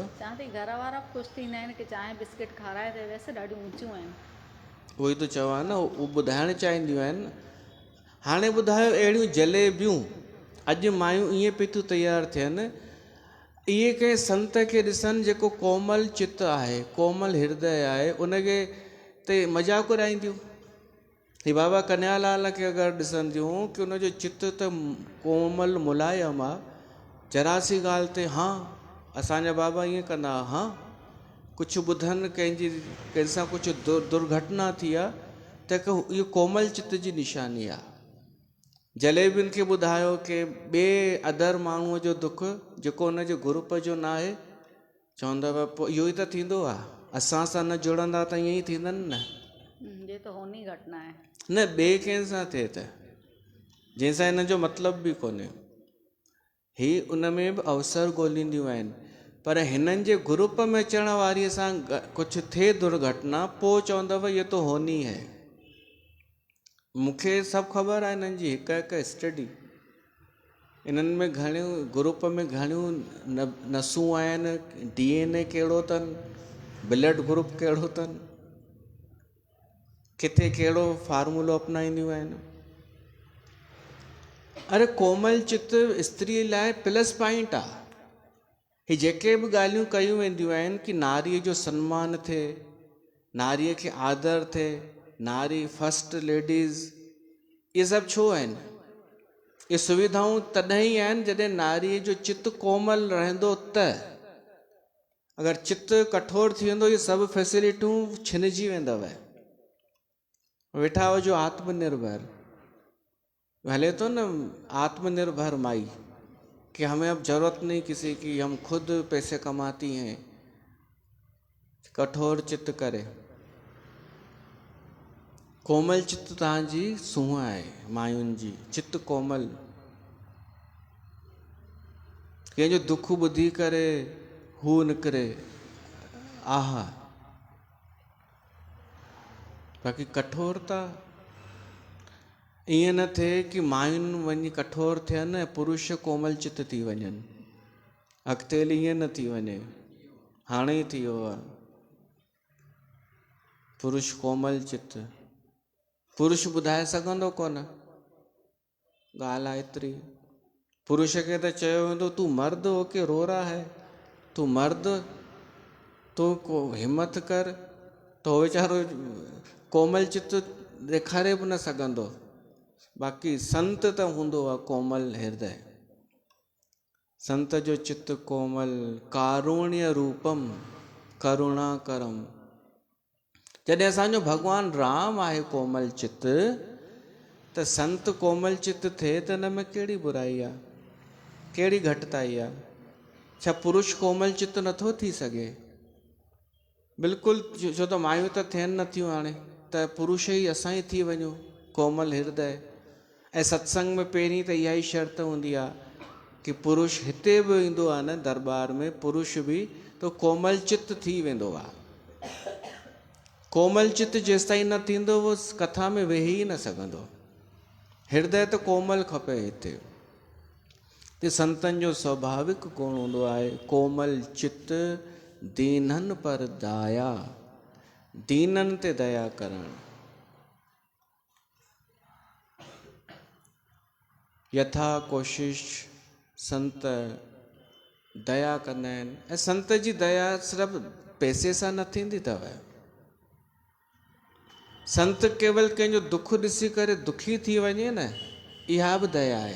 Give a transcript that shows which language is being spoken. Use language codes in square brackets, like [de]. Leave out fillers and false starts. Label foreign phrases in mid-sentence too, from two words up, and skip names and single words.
[sd] चवां थी घर वारा ख़ुशि थींदा आहिनि कि चांहि बिस्किट खाराए ते वैसे ॾाढियूं ऊचियूं आहिनि। उहो ई त चवां न, उहो ॿुधाइणु चाहींदियूं आहिनि। हाणे ॿुधायो, अहिड़ियूं जलेबियूं अॼु मायूं ईअं पई थियूं तयारु थियनि, इहे कंहिं संत खे ॾिसनि जेको कोमल चित्त आहे, कोमल हृदय आहे, उनखे ते मज़ाक उॾाईंदियूं। ही बाबा कन्हैयालाल खे अगरि ॾिसंदियूं कि उनजो चित्त त कोमल मुलायम आहे, जरा सी ॻाल्हि ते हा असांजा बाबा ईअं कंदा, हा कुझु ॿुधनि कंहिंसां कुझु दुर्घटना थी आहे त इहो कोमल चित्त जी निशानी आहे। जलेबियुनि खे ॿुधायो कि ॿिए अदर माण्हूअ जो दुख जेको हुनजे ग्रुप जो न आहे, चवंदव पोइ इहो ई त थींदो आहे, असां सां न जुड़ंदा त ईअं ई थींदनि न। [hi] ये तो होनी घटना है [sd] न ॿिए कंहिंसां थिए त, जंहिंसां हिन जो मतिलब बि कोन्हे। ही उन में बि अवसर ॻोल्हींदियूं आहिनि, पर हिननि जे ग्रुप में अचण वारीअ सां कुझु थिए दुर्घटना, पोइ चवंदव [hi] ये तो होनी है। [sd] मूंखे सभु ख़बर आहे हिननि जी हिकु हिकु स्टडी। इन्हनि में घणियूं ग्रुप में घणियूं नसूं आहिनि, DNA कहिड़ो अथनि, ब्लड ग्रुप कहिड़ो अथनि, किथे कहिड़ो फार्मूलो अपनाईंदियूं आहिनि। अरे कोमल चित्त स्त्रीअ लाइ प्लस पॉइंट आहे। ही जेके बि ॻाल्हियूं कयूं वेंदियूं आहिनि कि नारीअ जो सम्मान थिए, नारीअ खे आदर थिए, नारी फस्ट लेडीज़, इहे सभु छो आहिनि? ये सुविधाऊं तॾहिं ई आहिनि जॾहिं नारीअ जो चित्त कोमल रहंदो त। अगरि चित्त कठोर थी वेंदो ये सभु फैसिलिटियूं छिनजी वेंदव। वेठा हुजो आत्मनिर्भर, हले तो न आत्मनिर्भर माई [hi] कि हमें अब जरूरत नहीं किसी की, हम खुद पैसे कमाती हैं। [sd] कठोर चित्त करे, कोमल चित्त तव्हांजी सूंहं आहे मायुनि जी, चित्त कोमल। कंहिंजो दुख ॿुधी करे हू निकिरे आहा, बाक़ी कठोरता ईअं न थिए कि मायुनि वञी कठोर थियनि ऐं पुरुष कोमल चित्त थी वञनि। अॻिते ईअं न थी वञे, हाणे ई थी वियो आहे पुरुष कोमल चित्त। पुरुष ॿुधाए सघंदो कोन, ॻाल्हि आहे एतिरी। पुरुष खे त चयो वेंदो तूं मर्द [hi] हो के रो रहा है, [sd] तूं मर्द, तूं को हिम्मत कर, तो वीचारो कोमल चित्त ॾेखारे बि न सघंदो। बाक़ी संत त हूंदो आहे कोमल हृदय, संत जो चित्त कोमल। [sa] कारुण्य रूपम करुणाकरम। [sd] जॾहिं असांजो भॻवानु राम आहे कोमल चित्त, त संत कोमल चित्त थिए त हिन में कहिड़ी बुराई आहे, कहिड़ी घटिताई आहे? छा पुरुष कोमल चित्त नथो थी सघे? बिल्कुलु, छो त मायूं त थियनि नथियूं हाणे, त पुरुष ई असां ई थी वञूं कोमल हृदय। ऐं सत्संग में पहिरीं त इहा ई शर्त हूंदी आहे कि पुरुष हिते बि ईंदो आहे न दरबार में, पुरुष बि तो कोमल चित्त थी वेंदो आहे। कोमल चित्त जेसिताईं न थींदो वो कथा में वेही ई न सघंदो। हृदय त कोमल खपे हिते। ते संतनि जो स्वाभाविक गुण हूंदो आहे कोमल चित्त, दीननि पर दाया, दीननि ते दया करणु। यथा कोशिश संत दया कंदा आहिनि। ऐं संत जी दया सिर्फ़ु पैसे सां न थींदी अथव। संत केवल कंहिंजो दुख ॾिसी करे दुखी थी वञे न, इहा बि दया आहे।